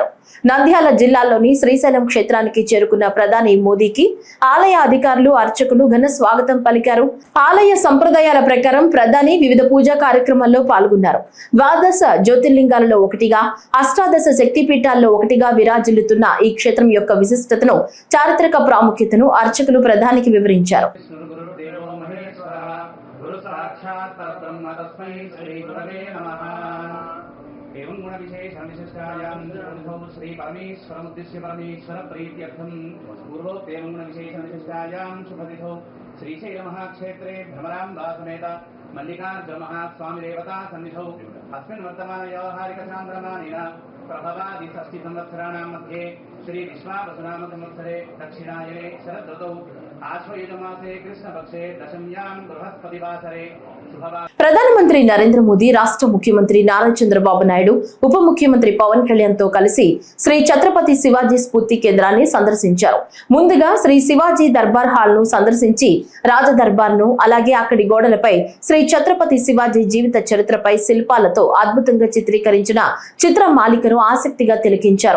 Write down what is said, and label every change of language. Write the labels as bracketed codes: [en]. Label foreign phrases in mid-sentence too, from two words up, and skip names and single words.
[te] నంద్యాల జిల్లాలోని శ్రీశైలం క్షేత్రానికి చేరుకున్న ప్రధాని మోదీకి ఆలయ అధికారులు, అర్చకులు ఘన స్వాగతం పలికారు. ఆలయ సంప్రదాయాల ప్రకారం ప్రధాని వివిధ పూజా కార్యక్రమాల్లో పాల్గొన్నారు. ద్వాదశ జ్యోతిర్లింగాలలో ఒకటిగా, అష్టాదశ శక్తిపీఠాల్లో ఒకటిగా విరాజిల్లుతున్న ఈ క్షేత్రం యొక్క విశిష్టతను, చారిత్రక ప్రాముఖ్యతను అర్చకులు ప్రధానికి వివరించారు. [sa] एवं गुण विशेषण विशिष्टायां श्री परमेश्वरमुद्दिश्य परमेश्वर प्रीत्यर्थं पूर्वोक्त एवं गुण विशेषण विशिष्टायां शुभतिथौ श्रीशैल महाक्षेत्रे भ्रमराम्बा समेत मल्लिकार्जुन महास्वामी देवता सन्निधौ अस्मिन् वर्तमान व्यावहारिक चान्द्रमानेन प्रभवादि षष्टि संवत्सराणां मध्ये श्री विश्वावसुनाम संवत्सरे दक्षिणायने शरदृतौ आश्वयुजमासे कृष्णपक्षे दशम्यां बृहस्पतिवासरे [te] ప్రధానమంత్రి నరేంద్ర మోదీ, రాష్ట్ర ముఖ్యమంత్రి నారా చంద్రబాబు నాయుడు, ఉప ముఖ్యమంత్రి పవన్ కళ్యాణ్ తో కలిసి శ్రీ ఛత్రపతి శివాజీ స్ఫూర్తి కేంద్రాన్ని సందర్శించారు. ముందుగా శ్రీ శివాజీ దర్బార్ హాల్ ను సందర్శించి రాజ దర్బార్ ను, అలాగే అక్కడి గోడలపై శ్రీ ఛత్రపతి శివాజీ జీవిత చరిత్రపై శిల్పాలతో అద్భుతంగా చిత్రీకరించిన చిత్రమాలికను ఆసక్తిగా తిలకించారు.